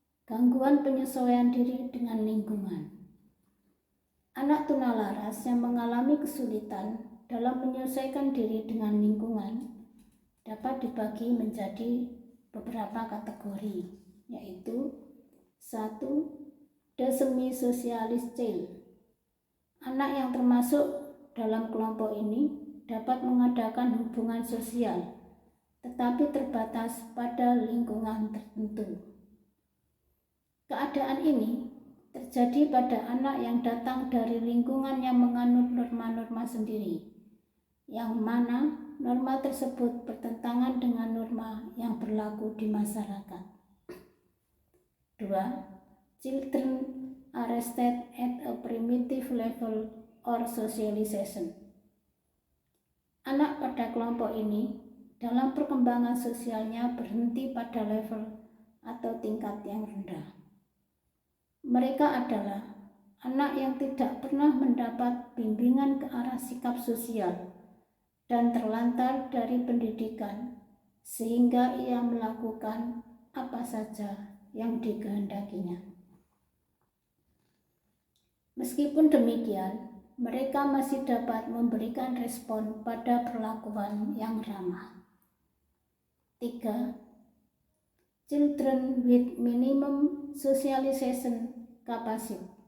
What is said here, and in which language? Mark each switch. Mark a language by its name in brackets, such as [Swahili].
[Indonesian] Gangguan penyesuaian diri dengan lingkungan. Anak tunalaras yang mengalami kesulitan dalam menyesuaikan diri dengan lingkungan dapat dibagi menjadi beberapa kategori, yaitu 1. [English] The semi-socialist child. [Indonesian] Anak yang termasuk dalam kelompok ini dapat mengadakan hubungan sosial, tetapi terbatas pada lingkungan tertentu. Keadaan ini terjadi pada anak yang datang dari lingkungan yang menganut norma-norma sendiri, yang mana norma tersebut bertentangan dengan norma yang berlaku di masyarakat. 2. [English] Children arrested at a primitive level or socialization. [Indonesian] Anak pada kelompok ini dalam perkembangan sosialnya berhenti pada level atau tingkat yang rendah. Mereka adalah anak yang tidak pernah mendapat bimbingan ke arah sikap sosial dan terlantar dari pendidikan, sehingga ia melakukan apa saja yang dikehendakinya. Meskipun demikian, mereka masih dapat memberikan respon pada perlakuan yang ramah. 3. [English] Children with minimum socialization capacity.